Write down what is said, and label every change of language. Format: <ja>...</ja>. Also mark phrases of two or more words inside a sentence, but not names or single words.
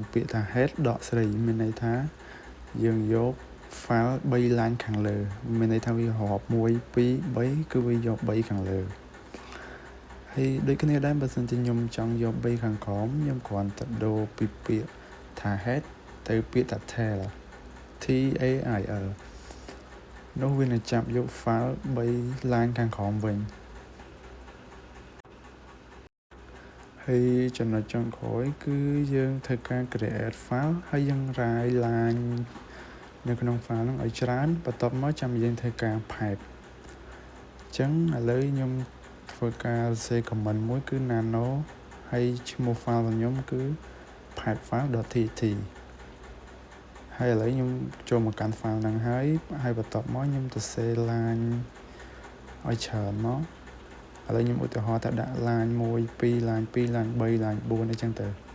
<km>ពាក្យថា head ដកស្រីមានន័យថាយើងយក file 3 line ខាងលើមានន័យថាវារាប់1 2 3គឺវាយក3ខាងលើហើយដូចគ្នាដែរបើសិនជាខ្ញុំចង់យក3ខាងក្រោមខ្ញុំគ្រាន់តែដូរពីពាក្យថា head ទៅពាក្យថា</km> <en>tail tail</en> <km>នោះវានឹងចាប់យក file 3 line ខាងក្រោមវិញ ហើយចំណុចចុងក្រោយគឺយើងធ្វើការ</km> <en>create file</en> <km>ហើយយើង</km> <en>write line</en> <km>នៅក្នុង file ហ្នឹងឲ្យ ច្រើនបន្ទាប់មកចាំយើងធ្វើការ pipe អញ្ចឹងឥឡូវខ្ញុំធ្វើការ</km> <en>say comment</en> <km>មួយគឺ nano ហើយឈ្មោះ file របស់ខ្ញុំគឺ pipefile.txt ហើយឥឡូវខ្ញុំចូលមកកាន់ file ហ្នឹងហើយបន្ទាប់មកខ្ញុំទៅ</km> <en>say line</en> <km>ឲ្យច្រើនមកឥឡូវខ្ញុំឧទាហរណ៍ថាដាក់</km> <en>line 1 2 line 2 line 3 line 4</en> <km>អីចឹងទៅឥ</km>